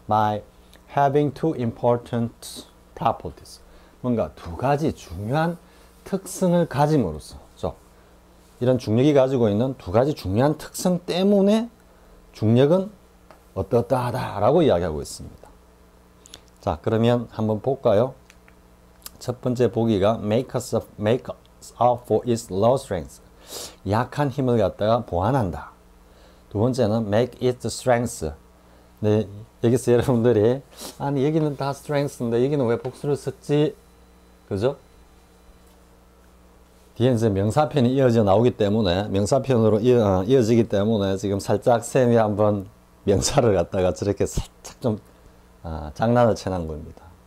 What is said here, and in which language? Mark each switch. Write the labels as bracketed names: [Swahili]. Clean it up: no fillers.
[English] By having two important properties. [Korean] 뭔가 두 가지 중요한 특성을 가짐으로써. 이런 중력이 가지고 있는 두 가지 중요한 특성 때문에 중력은 어떠하다라고 이야기하고 있습니다. 자, 그러면 한번 볼까요? 첫 번째 보기가 [English] make up for its low strength. [Korean] 약한 힘을 갖다가 보완한다. 두 번째는 [English] make it strength. [Korean] 네, 여기서 여러분들이 아니 여기는 다 strength인데 여기는 왜 복수를 썼지? 그죠? 뒤에 이제 명사편이 이어져 나오기 때문에 명사편으로 이어지기 때문에 지금 살짝 쌤이 한번 명사를 갖다가 저렇게 살짝 좀 장난을 쳐놓은 겁니다.